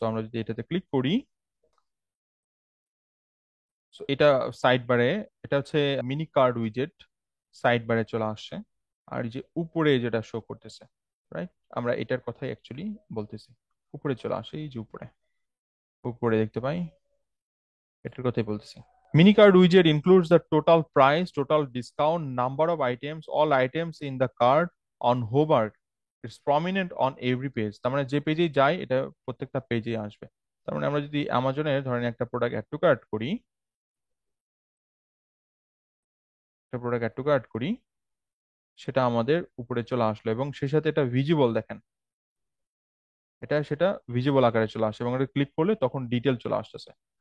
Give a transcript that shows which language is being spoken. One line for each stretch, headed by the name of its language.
Bangla: So আমরা যদি এটাতে ক্লিক করি, সো এটা সাইড বারে, এটা হচ্ছে মিনি কার্ড উইজেট, সাইড বারে চলে আসছে। আর এই যে উপরে যেটা শো করতেছে, রাইট, আমরা এটার কথাই অ্যাকচুয়ালি বলতেছি। উপরে চলে আসে, এই যে উপরে, উপরে দেখতে পাই, এটার কথাই বলতেছি।
English: Mini card widget includes the total price, total discount, number of items, all items in the card on hover. It's prominent on every page।
Bangla: তার মানে যে পেজেই যাই এটা প্রত্যেকটা পেজেই আসবে। তার মানে আমরা যদি অ্যামাজনে ধরেন একটা প্রোডাক্ট অ্যাড টু কার্ট করি, একটা প্রোডাক্ট অ্যাড টু কার্ট করি, সেটা আমাদের উপরে চলে আসলো এবং সেই সাথে এটা ভিজিবল, দেখেন এটা সেটা ভিজিবল আকারে চলে আসে এবং এটা ক্লিক করলে তখন ডিটেল চলে আসতেছে।